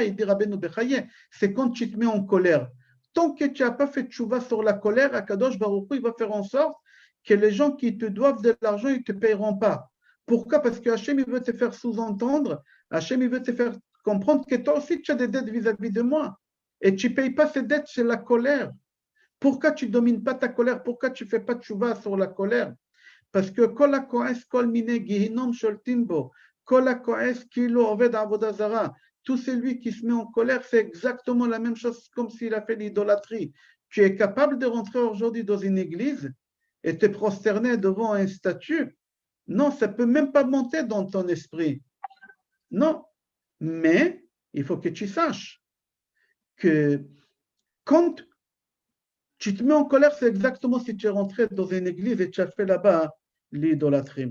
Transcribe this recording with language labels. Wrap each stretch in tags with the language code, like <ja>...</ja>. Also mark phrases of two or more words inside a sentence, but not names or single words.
<fr>Il dit Rabbeinu Bechaye, c'est quand tu te mets en colère. Tant que tu n'as pas fait tchouva sur la colère,</fr> <he>הקדוש ברוך הוא,</he> <fr>il va faire en sorte que les gens qui te doivent de l'argent, ils ne te payeront pas. Pourquoi? Parce que Hachem, il veut te faire sous-entendre, Hachem, il veut te faire comprendre que toi aussi, tu as des dettes vis-à-vis de moi. Et tu ne payes pas ces dettes, c'est la colère. Pourquoi tu ne domines pas ta colère? Pourquoi tu ne fais pas tchouva sur la colère? Parce que</fr> <he>כל הכועס כל מיני גיהינום שולטים בו, כל הכועס כאילו עובד עבודה זרה.</he> <fr>Tout celui qui se met en colère, c'est exactement la même chose comme s'il a fait l'idolâtrie. Tu es capable de rentrer aujourd'hui dans une église et te prosterner devant un statut? Non, ça ne peut même pas monter dans ton esprit. Non, mais il faut que tu saches que quand tu te mets en colère, c'est exactement si tu es rentré dans une église et tu as fait là-bas l'idolâtrie.</fr>